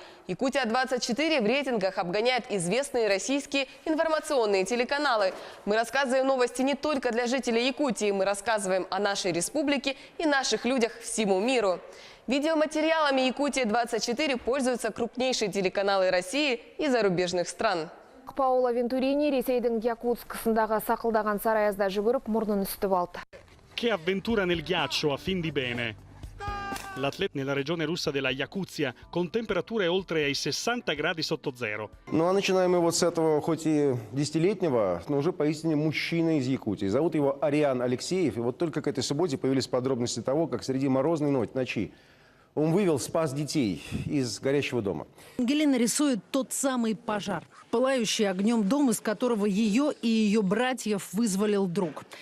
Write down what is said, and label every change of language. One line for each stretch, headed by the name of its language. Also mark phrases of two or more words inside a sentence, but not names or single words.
Russian: «Якутия-24» в рейтингах обгоняет известные российские информационные телеканалы. Мы рассказываем новости не только для жителей Якутии, мы рассказываем о нашей республике и наших людях всему миру. Видеоматериалами «Якутия-24» пользуются крупнейшие телеканалы России и зарубежных стран.
Kazakh: Паула Вентурини Ресейдің Якутскысындағы сақылдаған сарайязда жүгіріп мұрнын үстіп алды.
Italian: Che avventura nel ghiaccio a fin di bene. L'atleta nella regione russa della Якутия con temperature oltre ai 60 gradi sotto zero.
Russian: Ну а начинаем мы вот с этого, хоть и десятилетнего, но уже поистине мужчина из Якутии. Зовут его Ариан Алексеев. И вот только к этой субботе появились подробности того, как среди морозной ночи он спас детей из горящего дома. Ангелина рисует тот самый пожар. Пылающий огнем дом, из которого ее и ее братьев вызволил друг.